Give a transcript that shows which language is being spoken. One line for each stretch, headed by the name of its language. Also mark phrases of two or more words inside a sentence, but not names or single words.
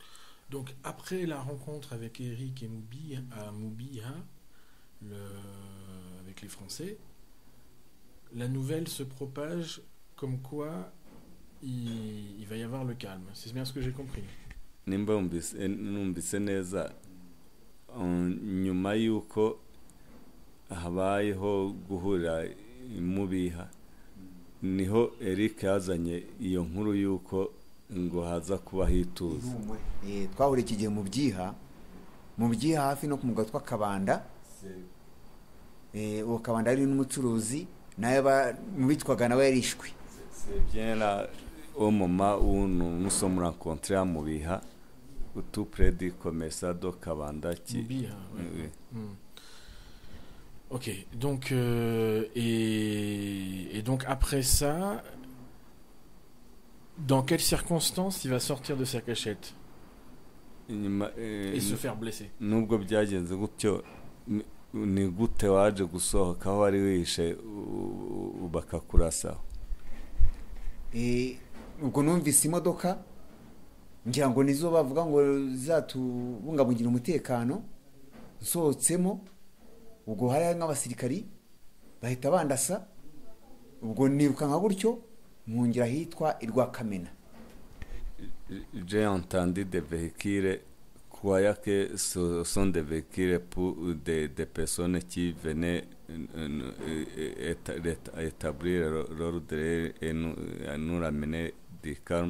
French: Donc après la rencontre avec Eric et Moubia, avec les Français, la nouvelle se propage comme quoi il va y avoir le calme. C'est bien ce que j'ai compris.
Kinyarwanda: Nimba numvise neza nyuma yuko habayeho guhurira mu biha niho Eric yazanye iyo nkuru y'uko ngo haza kuba hituza. Twahuriye iki gihe mu byiha hafi no ku mugabo twa Kabanda. Uwo Kabanda ari n'umucuruzi naye mu bitwaga nawe yarishwe.
French: C'est bien là au moment où nous sommes rencontrés à Mubiha, tout près du commerçant de Kabanda qui... Mubiha, ouais. Ok, donc et donc après ça, dans quelles circonstances il va sortir de sa cachette et se faire blesser?
Kinyarwanda: Nubwo byagenze gutyo ni gute waje gusohoka aho wari wishe bakakurasa? Ubwo numvise imodoka ngira ngo nizo bavuga ngo zatubungabungira umutekano, nsohotsemo ubwo hari nk'abasirikari bahita bandasa, ubwo niruka nka gutyo mungira hitwa Rwakamena.
French: J'ai entendu des véhicules croyant que ce sont des véhicules pour des personnes qui venaient établir l'ordre et nous ramener du calme.